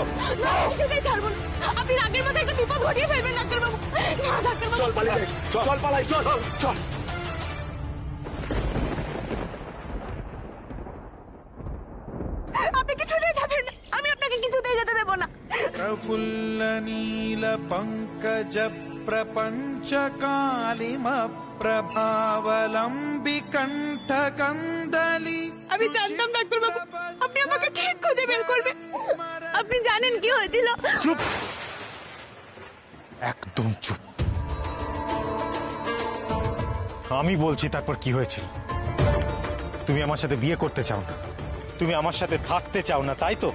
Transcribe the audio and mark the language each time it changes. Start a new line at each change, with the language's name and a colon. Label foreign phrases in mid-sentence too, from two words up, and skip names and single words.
Bangla: না, কিছুতেই ছাড়বো না। আপনি রাগের মাথায় একটা বিপদ ঘটিয়ে ফেলবেন ডাক্তারবাবু। না ডাক্তারবাবু, চল পালাই, চল পালাই, চল চল। আপনি কিছুতেই যাবেন না, আমি আপনাকে কিছুতেই যেতে দেবো না।
Sanskrit: प्रफुल्ल नील पंकज प्रपंच कालिम प्रभावलंबी कंठ कंदली।
Bangla: আমি জানতাম ডাক্তারবাবু আপনি আমাকে ঠিক খুঁজে বের করবেন। আপনি জানেন কি হয়েছিল? চুপ, একদম চুপ। আমি বলছি তারপর কি হয়েছিল। তুমি আমার সাথে বিয়ে করতে চাও না, তুমি আমার সাথে থাকতে চাও না, তাই তো?